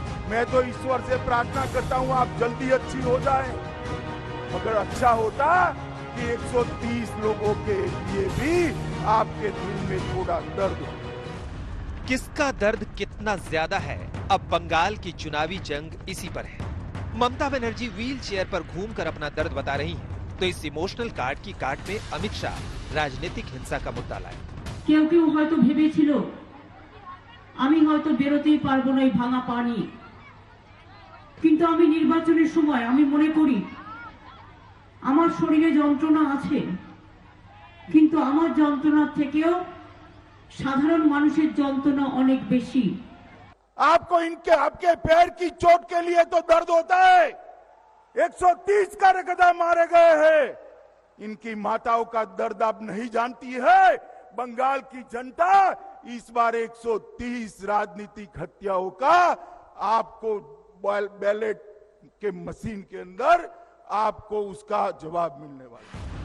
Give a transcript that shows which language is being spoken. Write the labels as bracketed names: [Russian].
[Hindi] मैं तो ईश्वर से प्रार्थना करता हूं आप जल्दी अच्छी हो जाए, मगर अच्छा होता कि 130 लोगों के लिए भी आपके दिल में थोड़ा दर्द हो। किसका दर्द कितना ज्यादा है, अब बंगाल की चुनावी जंग इसी पर है। ममता बनर्जी व्हील चेयर पर घूमकर अपना दर्द बता रही हैं, तो इस इमोशनल कार्ड की काट में अमित शाह राजनीतिक हिंसा का मुद्दा लाए। [Bangla] কেউ কেউ হয়তো ভেবেছিল আমি হয়তো বেরোতেই পারবো না এই ভাঙা পানি, কিন্তু আমি নির্বাচনের সময় আমি মনে করি আমার শরীরে যন্ত্রণা আছে, কিন্তু আমার যন্ত্রণার থেকেও সাধারণ মানুষের যন্ত্রণা অনেক বেশি। [Hindi] आपको इनके आपके पैर की चोट के लिए तो दर्द होता है। 130 कार्यकर्ता मारे गए हैं, इनकी माताओं का दर्द आप नहीं जानती है। बंगाल की जनता इस बार 130 राजनीतिक हत्याओं का आपको बैलेट के मशीन के अंदर आपको उसका जवाब मिलने वाला है।